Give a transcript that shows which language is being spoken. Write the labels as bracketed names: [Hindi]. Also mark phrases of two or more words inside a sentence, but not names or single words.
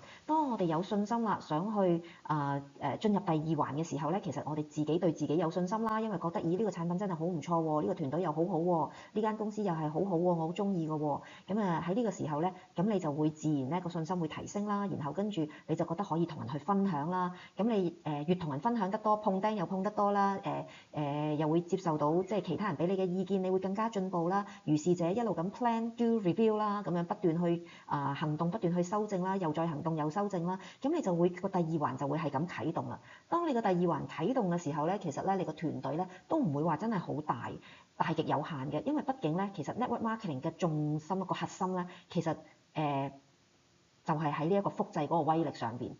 [Cantonese] 當我哋有信心啦，想去進入第2環嘅時候咧，其實我哋自己對自己有信心啦，因為覺得呢個產品真係好唔錯喎，呢個團隊又好好喎，呢間公司又係好好喎，我好中意嘅喎。咁喺呢個時候咧，咁你就會自然咧個信心心會提升啦，然後跟住你就覺得可以同人去分享啦。咁你越同人分享得多，碰釘又碰得多啦，又會接受到即係其他人俾你嘅意見，你會更加進步啦。如是者一路咁 [English] plan do review [Cantonese] 啦，咁樣不斷去行動，不斷去修正啦，又再行動又修正啦，咁你就會個第二環就會係咁啟動啦。當你個第二環啟動嘅時候咧，其實咧你個團隊咧都唔會話真係好大極有限嘅，因為畢竟咧其實 [English] network marketing [Cantonese] 嘅重心個核心咧，其實就係喺呢一個複製嗰個威力上邊。